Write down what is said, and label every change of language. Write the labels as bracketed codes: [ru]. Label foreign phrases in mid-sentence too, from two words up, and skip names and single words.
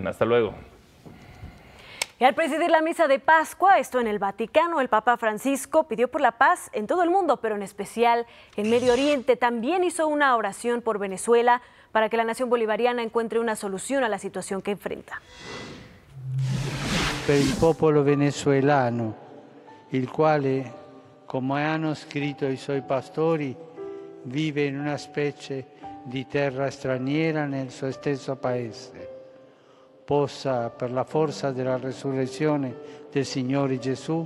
[es] Hasta luego. Y al presidir la misa de Pascua, esto en el Vaticano, el Papa Francisco pidió por la paz en todo el mundo, pero en especial en Medio Oriente. También hizo una oración por Venezuela para que la nación bolivariana encuentre una solución a la situación que enfrenta. [it] Per il popolo venezuelano, il quale, come hanno scritto i suoi pastori, vive in una specie di terra straniera nel suo stesso paese, possa, per la forza della resurrezione del Signore Gesù,